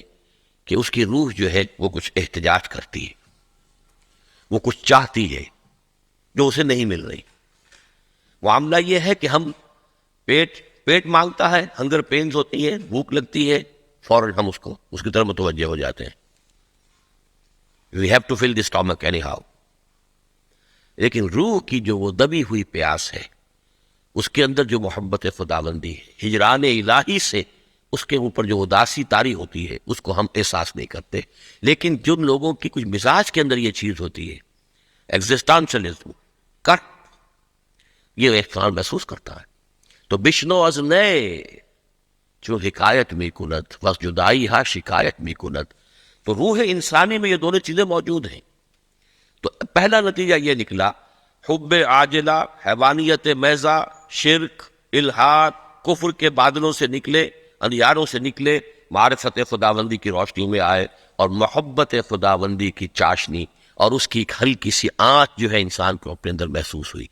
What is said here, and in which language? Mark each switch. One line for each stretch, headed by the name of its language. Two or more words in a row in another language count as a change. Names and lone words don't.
Urdu: کہ اس کی روح جو ہے وہ کچھ احتجاج کرتی ہے، وہ کچھ چاہتی ہے جو اسے نہیں مل رہی. معاملہ یہ ہے کہ ہم پیٹ مانگتا ہے، ہنگر پینز ہوتی ہے، بھوک لگتی ہے، فوراً ہم اس کی طرف متوجہ ہو جاتے ہیں.
English: We have to fill the stomach anyhow.
Urdu: لیکن روح کی جو وہ دبی ہوئی پیاس ہے، اس کے اندر جو محبت خداوندی ہے، ہجران الہی سے اس کے اوپر جو اداسی طاری ہوتی ہے، اس کو ہم احساس نہیں کرتے. لیکن جن لوگوں کی کچھ مزاج کے اندر یہ چیز ہوتی ہے، ایگزسٹانشلزم، یہ احساس محسوس کرتا ہے.
Persian: تو بشنو از نئے جو حکایت می کند، بس جدائی ہا شکایت می کند.
Urdu: تو روح انسانی میں یہ دونوں چیزیں موجود ہیں. تو پہلا نتیجہ یہ نکلا، حب عاجلہ، حیوانیت محضہ، شرک، الحاد، کفر کے بادلوں سے نکلے، اندھیاروں سے نکلے، معرفت خداوندی کی روشنی میں آئے، اور محبت خداوندی کی چاشنی اور اس کی ایک ہلکی سی آنچ جو ہے انسان کو اپنے اندر محسوس ہوئی.